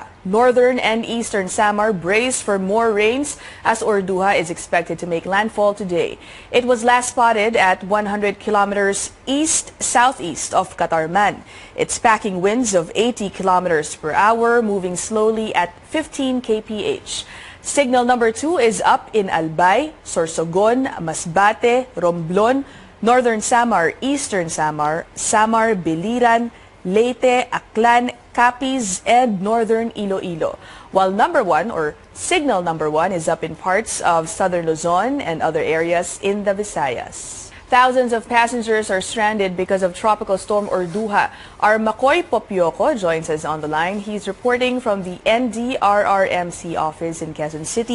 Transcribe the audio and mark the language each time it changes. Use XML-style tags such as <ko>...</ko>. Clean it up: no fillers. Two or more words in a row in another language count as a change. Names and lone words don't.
<en>Northern and eastern Samar brace for more rains as Orduha is expected to make landfall today. It was last spotted at 100 kilometers east-southeast of Catarman. It's packing winds of 80 kilometers per hour, moving slowly at 15 kph. Signal number 2 is up in Albay, Sorsogon, Masbate, Romblon, Northern Samar, Eastern Samar, Samar, Biliran, Leyte, Aklan, Capiz, and Northern Iloilo. While number 1 or signal number 1 is up in parts of Southern Luzon and other areas in the Visayas. Thousands of passengers are stranded because of Tropical Storm Orduha. Our Makoy Popioco joins us on the line. He's reporting from the NDRRMC office in Quezon City.</en>